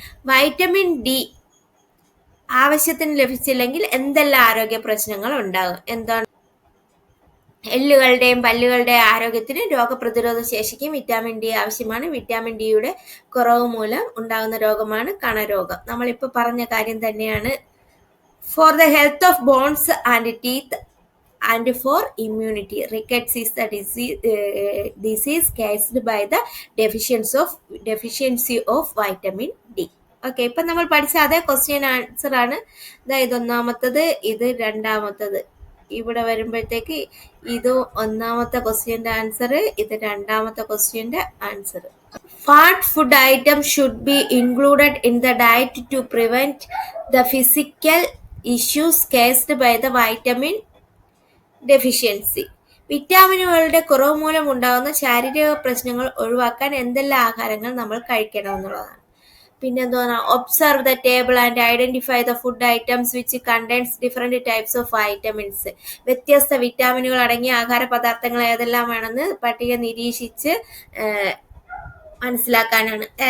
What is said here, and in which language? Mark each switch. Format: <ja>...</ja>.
<ml>Vitamin D ആവശ്യത്തിന് ലഭിച്ചില്ലെങ്കിൽ എന്തെല്ലാം ആരോഗ്യ പ്രശ്നങ്ങൾ ഉണ്ടാകും? എന്താണ്? എല്ലുകളുടെയും പല്ലുകളുടെയും ആരോഗ്യത്തിന് രോഗപ്രതിരോധ ശേഷിക്കും വിറ്റാമിൻ ഡി ആവശ്യമാണ്. വിറ്റാമിൻ ഡിയുടെ കുറവ് മൂലം ഉണ്ടാകുന്ന രോഗമാണ് കണരോഗം. നമ്മളിപ്പോൾ പറഞ്ഞ കാര്യം തന്നെയാണ്.</ml> <en>For the health of bones and teeth and for immunity, rickets is the disease caused by the deficiency of vitamin D.</en> <ml>Okay, ഇപ്പൊ നമ്മൾ പഠിച്ച അതേ ക്വസ്റ്റ്യൻ ആൻസർ ആണ്. ഇത് ഒന്നാമത്തത്, ഇത് രണ്ടാമത്തത്. ഇവിടെ വരുമ്പോഴത്തേക്ക് ഇത് ഒന്നാമത്തെ ക്വസ്റ്റ്യന്റെ ആൻസർ, ഇത് രണ്ടാമത്തെ ക്വസ്റ്റ്യന്റെ answer.</ml> <en>What food item should be included in the diet to prevent the physical issues caused by the vitamin deficiency?</en> <ml>വിറ്റാമിനുകളുടെ കുറവ് മൂലം ഉണ്ടാകുന്ന ശാരീരിക പ്രശ്നങ്ങൾ ഒഴിവാക്കാൻ എന്തെല്ലാം ആഹാരങ്ങൾ നമ്മൾ കഴിക്കണം എന്നുള്ളതാണ്. പിന്നെ എന്താണ്?</ml> <en>Observe the table and identify the food items which contains different types of vitamins.</en> <ml>വ്യത്യസ്ത വിറ്റാമിനുകൾ അടങ്ങിയ ആഹാര പദാർത്ഥങ്ങൾ ഏതെല്ലാം വേണമെന്ന് പട്ടിക നിരീക്ഷിച്ച് മനസ്സിലാക്കാനാണ്.</ml>